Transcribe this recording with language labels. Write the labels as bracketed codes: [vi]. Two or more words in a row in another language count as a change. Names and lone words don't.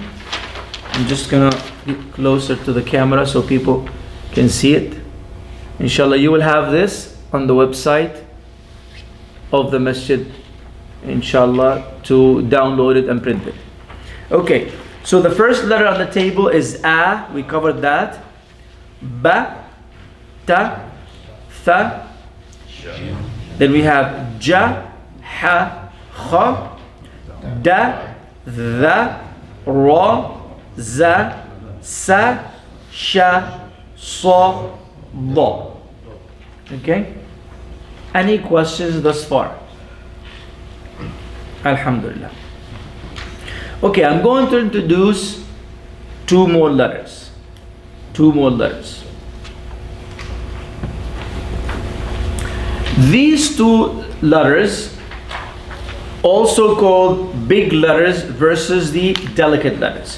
[en] I'm just gonna get closer to the camera so people can see it. Inshallah, you will have this on the website of the Masjid, inshallah, to download it and print it. Okay, so the first letter on the table is A. We covered that. [ar] Ba, ta, tha. [en] Then we have [ar] ja, ha, kha, da, dha, ra, za, sa, sha, sa, da. [en] Okay? Any questions thus far? Alhamdulillah. Okay, I'm going to introduce two more letters. These two letters, also called big letters versus the delicate letters.